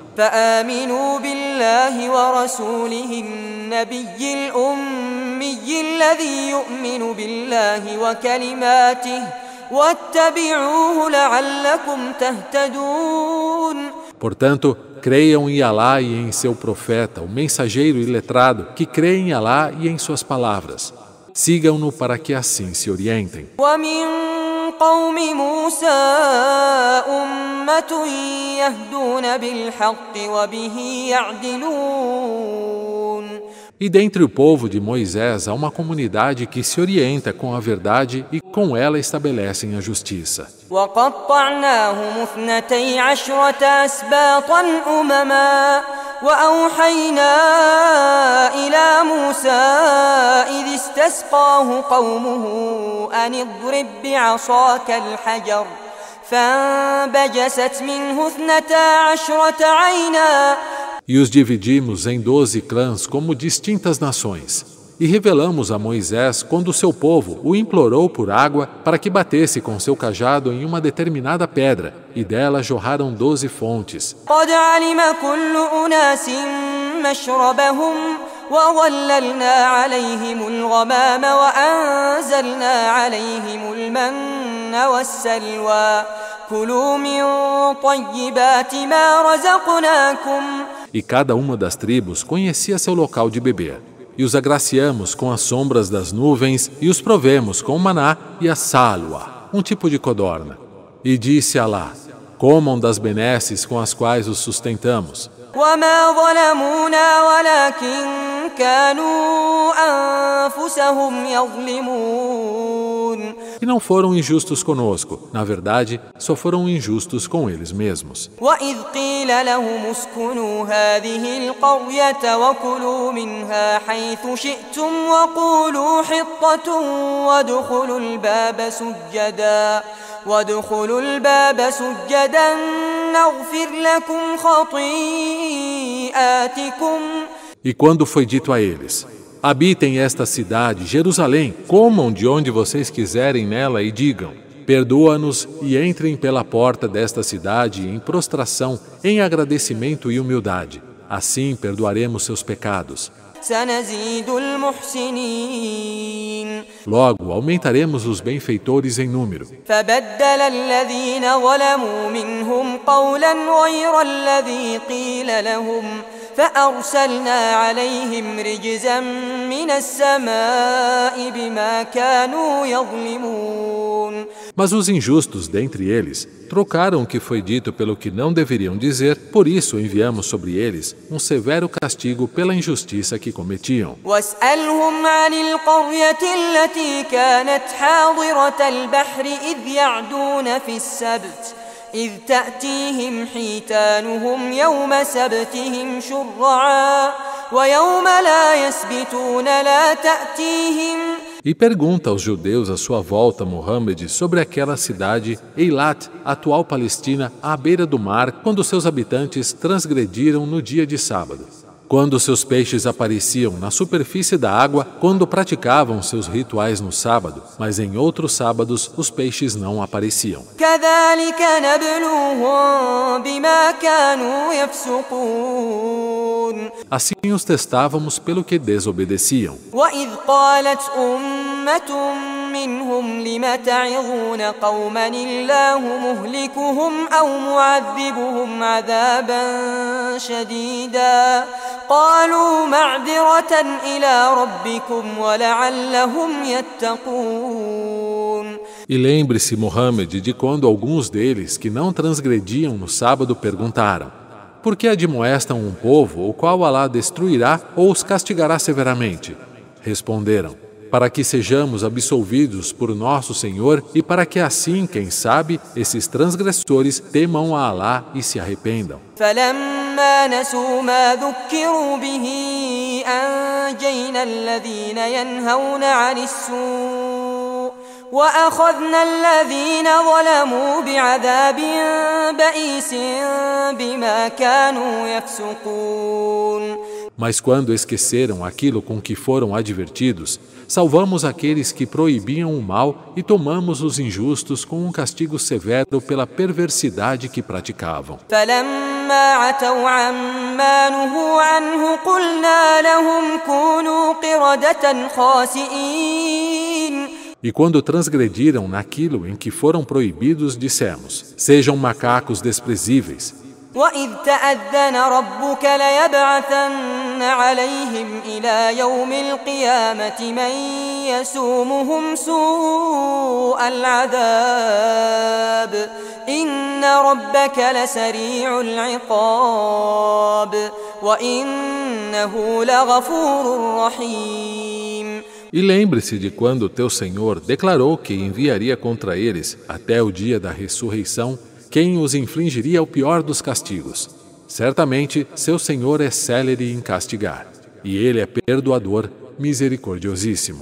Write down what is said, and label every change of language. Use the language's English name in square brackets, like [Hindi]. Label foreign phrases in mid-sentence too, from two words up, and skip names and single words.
[Arabic] فآمنوا بالله ورسوله النبي الأمي الذي يؤمن بالله وكلماته واتبعوه لعلكم تهتدون. [Portuguese] Portanto, creiam em Alá e em seu profeta, o mensageiro iletrado, que crê em Alá e em suas palavras. Sigam-no para que assim se orientem. [Arabic] ومن قوم موسى أمة يهدون بالحق وبه يعدلون. [Portuguese] E dentre o povo de Moisés há uma comunidade que se orienta com a verdade e com ela estabelecem a justiça. [Arabic] وقطعناهم 12 أسباطا أمما وأوحينا إلى موسى إذ استسقاه قومه أن اضرب بعصاك الحجر فانبجست منه 12 عينا. [Portuguese] E os dividimos em 12 clãs como distintas nações. E revelamos a Moisés quando seu povo o implorou por água para que batesse com seu cajado em uma determinada pedra, e dela jorraram 12 fontes. [Arabic] قد علم كل أناس مشربهم وظللنا عليهم الغمام وأنزلنا عليهم المن والسلوى كلوا من طيبات ما رزقناكم. [Portuguese] E cada uma das tribos conhecia seu local de beber. E os agraciamos com as sombras das nuvens e os provemos com o maná e a salwa, um tipo de codorna. E disse Alá: comam das benesses com as quais os sustentamos. [Arabic] وما ظلمونا ولكن كانوا أنفسهم يظلمون. [Portuguese] E não foram injustos conosco. Na verdade, só foram injustos com eles mesmos. [Arabic] وإذ قيل لهم اسكنوا هذه القرية وكلوا منها حيث شئتم وقولوا حطة وادخلوا الباب سجدا نغفر لكم خطيئاتكم. [Portuguese] E quando foi dito a eles: habitem esta cidade, Jerusalém, comam de onde vocês quiserem nela e digam: perdoa-nos e entrem pela porta desta cidade em prostração, em agradecimento e humildade. Assim perdoaremos seus pecados. [Arabic] سنزيد المحسنين. [Portuguese] Logo, aumentaremos os benfeitores em número. [Arabic] فبدل الذين ظلموا منهم قولا غير الذي قيل لهم فأرسلنا عليهم رجزا من السماء بما كانوا يظلمون. [Portuguese] Mas os injustos dentre eles trocaram o que foi dito pelo que não deveriam dizer, por isso enviamos sobre eles um severo castigo pela injustiça que cometiam. [Arabic] واسألهم عن القرية التي كانت حاضرة البحر إذ يعدون في السبت إذ تأتيهم حيتانهم يوم سبتهم شرعا ويوم لا يسبتون لا تأتيهم. [Portuguese] E pergunta aos judeus à sua volta, Muhammad, sobre aquela cidade, Eilat, atual Palestina, à beira do mar, quando seus habitantes transgrediram no dia de sábado. Quando seus peixes apareciam na superfície da água, quando praticavam seus rituais no sábado, mas em outros sábados os peixes não apareciam. [Arabic] كذلك نبلوهم بما كانوا يفسقون. [Portuguese] Assim os testávamos pelo que desobedeciam. [Arabic] وإذ قالت أمة منهم لم تعظون قوما الله مهلكهم أو معذبهم عذابا شديدا قالوا معذرة إلى ربكم ولعلهم يتقون. [Portuguese] E lembre-se, Mohammed, de quando alguns deles que não transgrediam no sábado perguntaram: por que admoestam um povo o qual Alá destruirá ou os castigará severamente? Responderam: para que sejamos absolvidos por nosso Senhor e para que assim, quem sabe, esses transgressores temam a Alá e se arrependam. [Arabic] فلما نسوا ما ذكروا به أنجينا الذين ينهون عن السوء وأخذنا الذين ظلموا بعذاب بئيس بما كانوا يفسقون. [Portuguese] Mas quando esqueceram aquilo com que foram advertidos, salvamos aqueles que proibiam o mal e tomamos os injustos com um castigo severo pela perversidade que praticavam. [Arabic] فلما عتوا عما نهوا عنه قلنا لهم كونوا قردة خاسئين. [Portuguese] E quando transgrediram naquilo em que foram proibidos, dissemos: sejam macacos desprezíveis. [Arabic] وإذ تأذن ربك ليبعثن عليهم إلى يوم القيامة من يسومهم سوء العذاب إن ربك لسريع العقاب وإنه لغفور رحيم. [Portuguese] E lembre-se de quando teu Senhor declarou que enviaria contra eles, até o dia da ressurreição, quem os infligiria o pior dos castigos. Certamente, seu Senhor é célere em castigar, e Ele é perdoador, misericordiosíssimo.